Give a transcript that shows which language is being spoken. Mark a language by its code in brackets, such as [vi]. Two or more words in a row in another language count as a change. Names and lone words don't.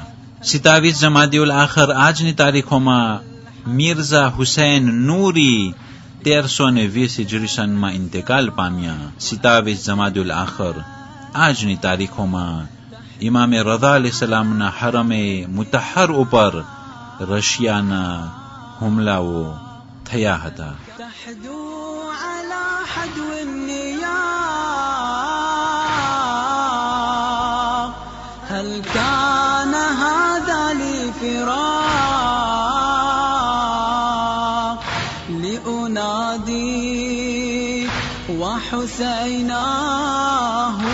[gu] 27 જમાદિઉલ આખર આજની તારીખોમાં મિર્ઝા હુસૈન નૂરી 1320 હિજરી સનમાં ઇન્તેકાલ પામ્યા. 27 જમાદિઉલ આખર આજની તારીખોમાં ઇમામે રઝા અલૈહિસ્સલામના હરમે મુતહર ઉપર રશિયાના હુમલાઓ થયા હતા. [ar] تحدو على حدو النياق هل كان هذا لفراق لأنادي وحسيناه